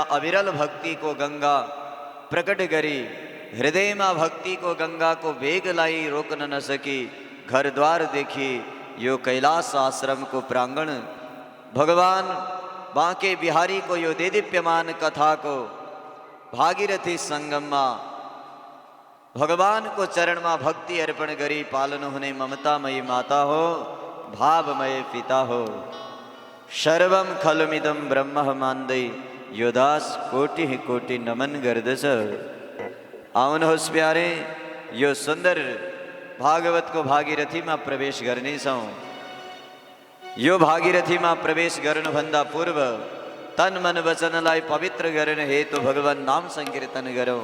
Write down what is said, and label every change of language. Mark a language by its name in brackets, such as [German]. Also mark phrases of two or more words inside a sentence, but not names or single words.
[Nepali] अविरल भक्तिको गंगा प्रकट गरी हृदयमा भक्तिको गंगाको वेगलाई रोक्न नसकी घरद्वारदेखि यो कैलाश आश्रमको प्राङ्गण भगवान बाँके बिहारीको यो देदीप्यमान कथाको भागीरथी संगममा भगवानको चरणमा भक्ति अर्पण गरी पाल्नु हुने ममतामयी माता हो, भावमय पिता हो। [Sanskrit] सर्वं खलुमिदं ब्रह्म [Nepali] मान्दै यो दास कोटि कोटि नमन गर्दछ। आउनुहोस् प्यारे, यो सुन्दर भागवतको भागीरथीमा प्रवेश गर्नेछौँ। यो भागीरथीमा प्रवेश गर्नुभन्दा पूर्व तन मन वचनलाई पवित्र गर्न हेतु भगवान नाम संकीर्तन गरौँ।